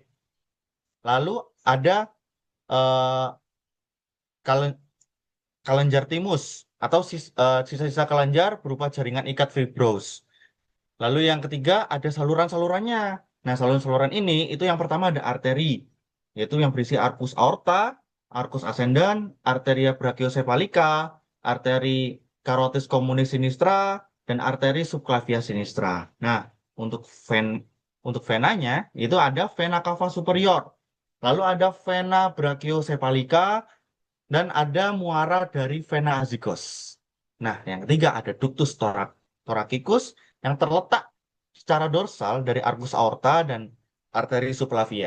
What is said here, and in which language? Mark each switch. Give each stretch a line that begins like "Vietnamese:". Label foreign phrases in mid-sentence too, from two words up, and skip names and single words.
Indonesian: Lalu ada eh, kalen- kelenjar timus atau sisa-sisa kelenjar berupa jaringan ikat fibros. Lalu yang ketiga ada saluran-salurannya. Nah, saluran-saluran ini itu yang pertama ada arteri, yaitu yang berisi
Latin: arcus aorta, arcus ascendens, arteria brachiocephalica,
Indonesian: arteri
Latin: carotis communis sinistra,
Indonesian: dan arteri
Latin: subclavia sinistra.
Indonesian: Nah, untuk untuk venanya itu ada
Latin: vena cava superior,
Indonesian: lalu ada
Latin: vena brachiocephalica,
Indonesian: dan ada muara dari
Latin: vena azygos.
Indonesian: Nah, yang ketiga ada
Latin: ductus thoracicus
Indonesian: yang terletak secara dorsal dari
Latin: arcus aorta
Indonesian: dan arteri subclavia.